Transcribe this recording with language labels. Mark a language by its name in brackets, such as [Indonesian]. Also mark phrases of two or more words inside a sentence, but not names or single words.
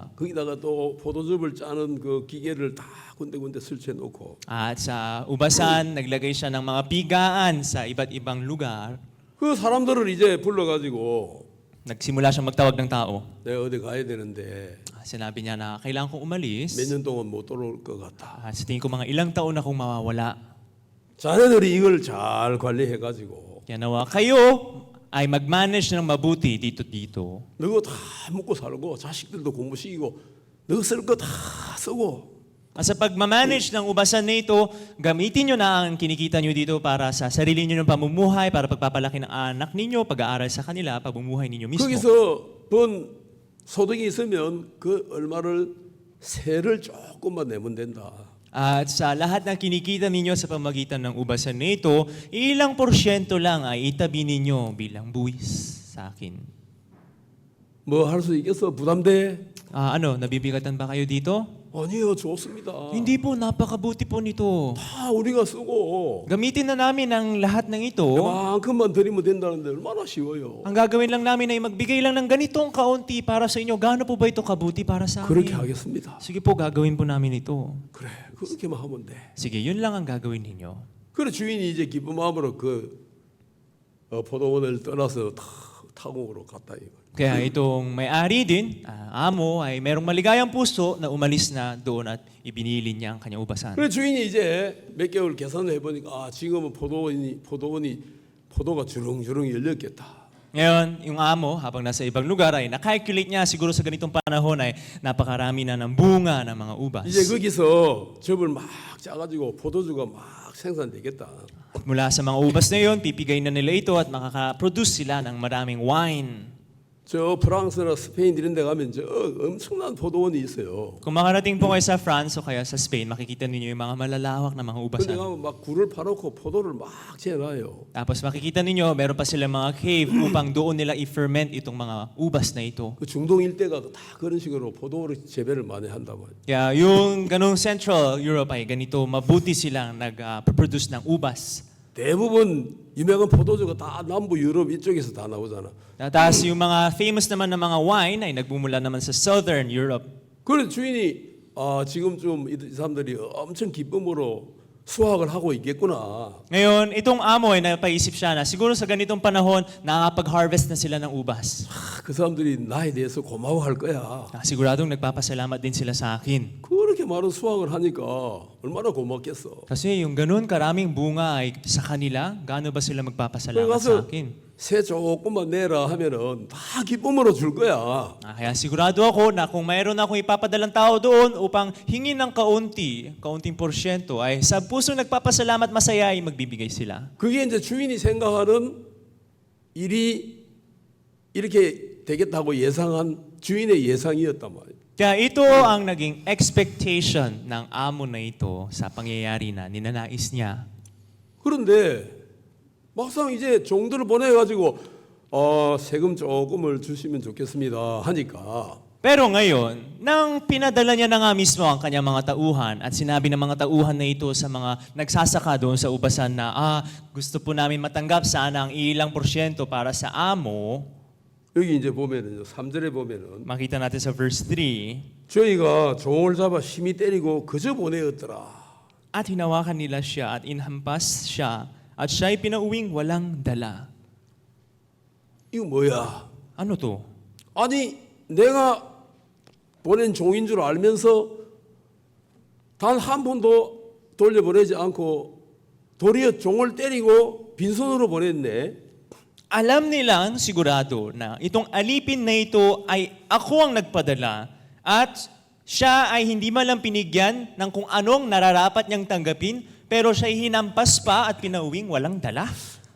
[Korean] 거기다가 또 포도즙을 짜는 그 기계를 다 군데군데 설치해 놓고 [Filipino] At sa ubasan, naglagay siya ng mga pigaan sa iba't ibang lugar. [Korean] 그 사람들을 이제 불러가지고 [Filipino] Nagsimula siyang magtawag ng tao. [Korean] 내가 어디 가야 되는데 [Filipino] Sinabi niya na kailangan kong umalis. [Korean] 몇 년 동안 못 돌아올 것 같아. [Filipino] Sa tingin ko mga ilang taon na akong mawawala. [Korean] 자네들이 이걸 잘 관리해가지고 [Filipino] Kaya nawa kayo ay mag-manage ng mabuti dito. [Korean] 너거 다 먹고 살고 자식들도 공부시키고 너 쓸 거 다 쓰고 [Filipino] At sa pagmamanage ng ubasan na ito, gamitin nyo na ang kinikita nyo dito para sa sarili nyo ng pamumuhay, para pagpapalaki ng anak ninyo, pag-aaral sa kanila, pagmumuhay ninyo mismo. [Korean] 거기서 번 소득이 있으면 그 얼마를 세를 조금만 내면 된다. [Filipino] At sa lahat ng kinikita ninyo sa pamagitan ng ubasan na ito, ilang porsyento lang ay itabi ninyo bilang buwis sa akin. [Korean] 뭐 할 수 있겠어? 부담돼? [Filipino] Nabibigatan ba kayo dito? [Korean] 아니요, 좋습니다. [Filipino] Hindi po, napakabuti po nito. [Korean] 다 우리가 쓰고 [Filipino] Gamitin na namin ang lahat ng ito. [Korean] 그만큼만 드리면 된다는데 얼마나 쉬워요. [Filipino] Ang gagawin lang namin ay magbigay lang ng ganitong kaunti para sa inyo. Gaano po ba ito kabuti para sa [Korean] 그렇게 [Filipino] amin? [Korean] 하겠습니다. [Filipino] Sige po, gagawin po namin ito. [Korean] 그래, 그렇게만 하면 돼. [Filipino] Sige, yun lang ang gagawin ninyo. [Korean] 그래 주인이 이제 기쁜 마음으로 그 포도원을 떠나서 타공으로 갔다 이거. [Filipino] Kaya itong may-ari din, amo, ay merong maligayang puso na umalis na doon at ibinili niya ang kanyang ubasan. [Korean] 그래 주인이 이제 몇 개월 계산을 해보니까 지금은 포도가 주렁주렁 열렸겠다. [Filipino] Ngayon, yung amo, habang nasa ibang lugar, ay nakalculate niya siguro sa ganitong panahon ay napakarami na ng bunga ng mga ubas. [Korean] 이제 거기서 즙을 막 짜가지고 포도주가 막 생산되겠다. [Filipino] At mula sa mga ubas na yun, pipigay na nila ito at makaka-produce sila ng maraming wine. [Korean] 저 프랑스나 스페인 이런 데 가면 저 엄청난 포도원이 있어요. [Filipino] Kung makarating po kayo sa France o kaya sa Spain, makikita ninyo yung mga malalawak na mga [Korean] 근데 [Filipino] ubasan. [Korean] 가면 막 굴을 파놓고 포도를 막 재놔요. [Filipino] Tapos makikita ninyo, meron pa silang mga cave upang doon nila i-ferment itong mga ubas na ito. [Korean] 그 중동 일대가 다 그런 식으로 포도를 재배를 많이 한다고. [Filipino] Kaya yung ganong Central Europe ay ganito, mabuti silang nag-produce ng ubas. [Korean] 대부분 유명한 포도주가 다 남부 유럽 이쪽에서 다 나오잖아. [Filipino] Tapos yung mga famous naman na mga wine ay nagbumula naman sa Southern Europe. [Korean] 그래 주인이 지금쯤 이 사람들이 엄청 기쁨으로 수확을 하고 있겠구나. [Filipino] Ngayon, itong amo ay napaisip siya na siguro sa ganitong panahon, nakakapag-harvest na sila ng ubas. [Korean] 그 사람들이 나에 대해서 고마워할 거야. [Filipino] Siguradong nagpapasalamat din sila sa akin. [Korean] 그렇게 많은 수확을 하니까 얼마나 고맙겠어. [Filipino] Kasi yung ganun karaming bunga ay sa kanila, gaano ba sila magpapasalamat sa [Korean] 가서 [Filipino] akin? [Korean] 새 조금만 내라 하면은 다 기쁨으로 줄 거야. [Filipino] Kaya sigurado ako na kung mayroon akong ipapadalang tao doon upang hingin ng kaunting porsyento, ay sa puso nagpapasalamat masaya ay magbibigay sila. [Korean] 그게 이제 주인이 생각하는 일이 이렇게 되겠다고 예상한 주인의 예상이었단 말이에요. [Filipino] Kaya ito ang naging expectation ng amo na ito sa pangyayari na ninanais niya. [Korean] 그런데 막상 이제 종들을 보내가지고 세금 조금을 주시면 좋겠습니다 하니까 [Filipino] Pero ngayon, nang pinadala niya na nga mismo ang kanyang mga tauhan at sinabi ng mga tauhan na ito sa mga nagsasaka doon sa ubasan na gusto po namin matanggap sana ang ilang porsyento para sa amo, [Korean] 여기 이제 보면은 3절에 보면은 [Filipino] makita natin sa verse 3, [Korean] 저희가 종을 잡아 심히 때리고 그저 보내었더라. [Filipino] at hinawakan nila siya at inhampas siya at siya'y pinauwing walang dala. [Korean] 이거 뭐야? [Filipino] Ano to? [Korean] 아니 내가 보낸 종인 줄 알면서 단 한 번도 돌려보내지 않고 도리어 종을 때리고 빈손으로 보냈네. [Filipino] Alam nilang sigurado na itong alipin na ito ay ako ang nagpadala at siya ay hindi man lang pinigyan ng kung anong nararapat niyang tanggapin pero siya'y hinampas pa at pinauwing walang dala.